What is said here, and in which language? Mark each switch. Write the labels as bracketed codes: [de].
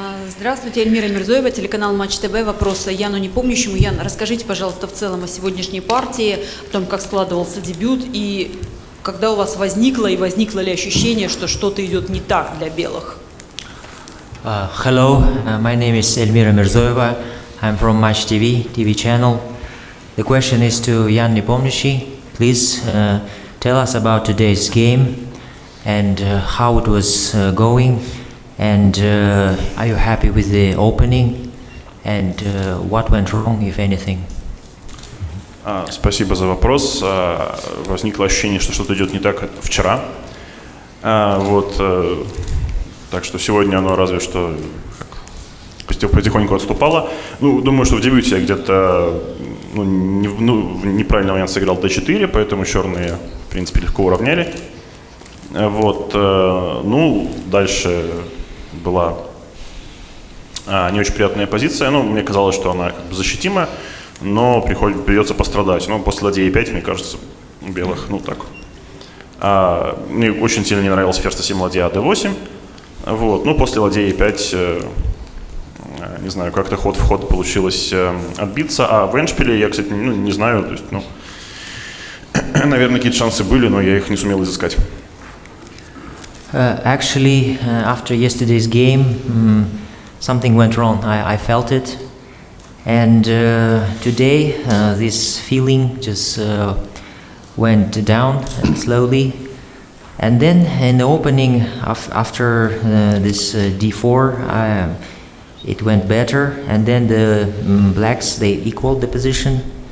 [ru] Здравствуйте, Эльмира Мирзоева, телеканал Матч ТВ. Вопрос Яну Непомнящему. Ян, расскажите, пожалуйста, в целом о сегодняшней партии, о том, как складывался дебют, и когда у вас возникло ли ощущение, что что-то идет не так для белых? [en] Hello, my name is Elmira Mirzoeva. I'm from Match TV channel. The question is to Jan Nepomniachtchi. Please tell us about today's game and how it was going, and are you happy with the opening, and what went wrong, if anything? [ru] Спасибо за вопрос. Возникло ощущение, что что-то идет не так вчера. Так что сегодня оно разве что потихоньку отступало. Думаю, что в дебюте я где-то в неправильный момент сыграл d4, поэтому черные, в принципе, легко уравняли. Дальше была не очень приятная позиция. Мне казалось, что она как бы защитима, но придется пострадать. После ладьи e5, мне кажется, у белых, мне очень сильно не нравился ферзь c7, ладья d8. После ладьи e5, не знаю, как-то ход в ход получилось отбиться. А в эндшпиле я, кстати, не знаю, то есть, наверное, какие-то шансы были, но я их не сумел изыскать. [en] Actually, after yesterday's game, something went wrong. I felt it, and today this feeling just went down slowly. And then in the opening, after this d4, it went better, and then the blacks, they equaled the position.